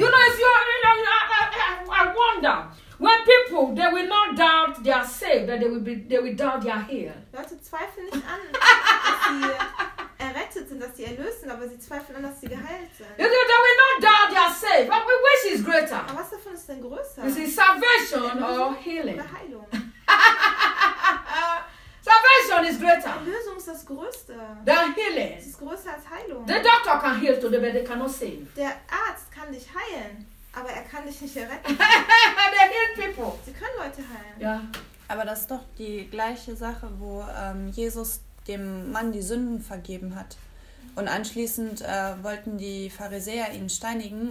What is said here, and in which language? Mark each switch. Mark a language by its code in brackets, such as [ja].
[en] You know, if you know, I wonder when people they will not doubt they are saved, that they will doubt they are healed. [de] Leute zweifeln nicht an, dass sie errettet sind, dass sie erlöst sind, aber sie zweifeln an, dass sie geheilt sind. [en] You know, they will not doubt they are saved. But which is greater? [de] Aber was davon ist denn größer? [en] Is it salvation or healing? [de] Oder Heilung. [en] Salvation is greater. [de] Erlösung ist das Größte. [en] Than healing. [de] Es ist größer als Heilung. [en] The doctor can heal today, but they cannot save. [de] Der Arzt kann dich heilen, aber er kann dich nicht erretten. [en] They heal people. [de] Sie können Leute heilen. Ja. Aber das ist doch die gleiche Sache, wo Jesus dem Mann die Sünden vergeben hat. Und anschließend wollten die Pharisäer ihn steinigen.